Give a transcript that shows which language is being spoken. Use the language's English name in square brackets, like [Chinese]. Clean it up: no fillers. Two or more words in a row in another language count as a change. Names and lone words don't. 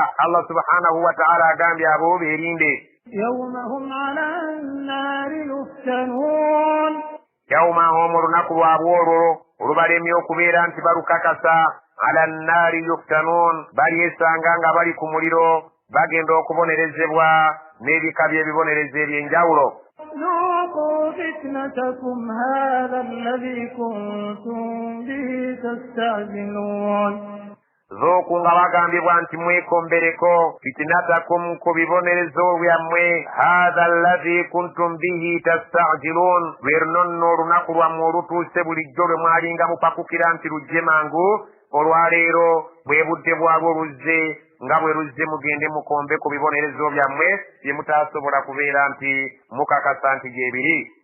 [Arabic] الله سبحانه وتعالى [Ganda] agambye abo beerinde. Yawmahum olunaku lwabwe olwo olubalemye okubeera nti balukakasa [Arabic] على النار يفتنون, [Ganda] balyesanga nga bali ku muliro bagenda okubonerezebwa n'ebika by'ebibonerezo eby'enjawulo. Zooku nga bagambibwa nti mwekombereko fitinatakum ku bibonerezo byammwe [Arabic] هذا الذي كنتم به تستعجلون, [Ganda] lwe luno nno olunaku lwammwe olutuuse bulijjo lwe mwalinga mupakukira nti lujje mangu. Olwaleero bwe budde bwalwo luzze, nga bwe luzze mugende mukombe ku bibonerezo byammwe bye mutaasobola kubeera nti mukakasa nti gye biri.